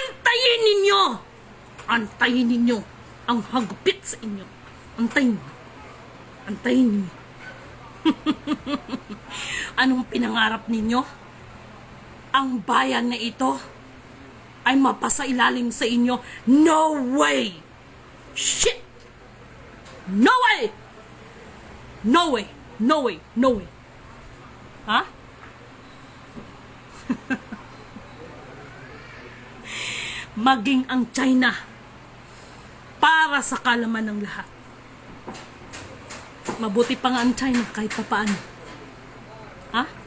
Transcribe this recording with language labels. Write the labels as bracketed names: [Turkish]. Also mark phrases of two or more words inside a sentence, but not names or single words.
[Filipino] Antayin ninyo Antayin ninyo ang hagupit sa inyo. Antayin. Antayin ninyo. Anong pinangarap ninyo? Ang bayan na ito ay mapasailalim sa inyo? [English] No way! Shit! No way! No way! No way! No way! [Filipino] Ha? Maging ang China para sa kalaman ng lahat. Mabuti pa nga ang China kahit papaano. Ha?